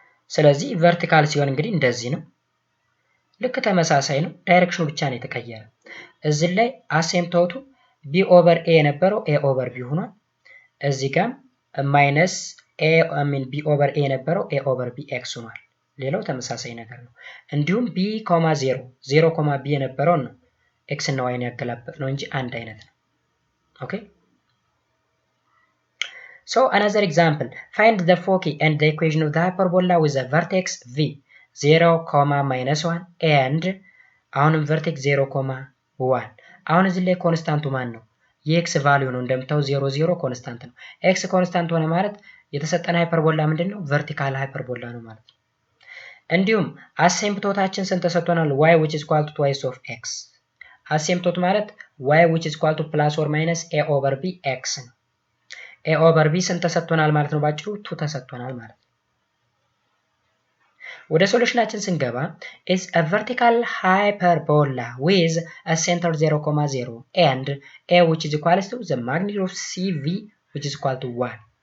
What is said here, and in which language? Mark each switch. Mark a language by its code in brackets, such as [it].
[am] ስለዚህ ቨርቲካል ሲሆን እንግዲህ እንደዚህ ነው ልክ ተመሳሳይ ነው ዳይሬክሽኑ ብቻ ነው የተቀየረ እዚህ ላይ አሲምፕቶቱ b over a የነበረው a over b ሆኗል እዚህ ጋር ማይነስ a b over a የነበረው a over b x ሆኗል ሌላው ተመሳሳይ ነገር ነው እንዲሁም b, 0 0, b የነበረው ነው x እና y ን ያገላበጥ ነው እንጂ አንድ አይነት ነው ኦኬ [en] So another example, find the foci and the equation of the hyperbola with a vertex v 0, -1 and [am] አሁንም [en] vertex 0, 1 [am] አሁን እዚህ ላይ ኮንስታንቱ ማን ነው? የኤክስ ቫልዩ ነው። እንደምታው 0 0 ኮንስታንት ነው። ኤክስ ኮንስታንት ሆነ ማለት የተሰጠን ሃይፐርቦላ ምንድነው? ቨርቲካል ሃይፐርቦላ ነው ማለት ነው። እንዲሁም አሲምፕቶታችን ስንት ተሰጥቶናል? [en] y which is equal to twice of x። [am] አሲምፕቶት ማለት [en] y which is equal to plus or minus a over b x ነው። a over b [am] ስንት ተሰጥቶናል ማለት ነው? ባጭሩ 2 ተሰጥቶናል ማለት ነው። ወደ ሶሉሽናችን ስንገባ [en] is a vertical hyperbola with a center 0, 0 and a which is equal to the magnitude of cv which is equal to 1።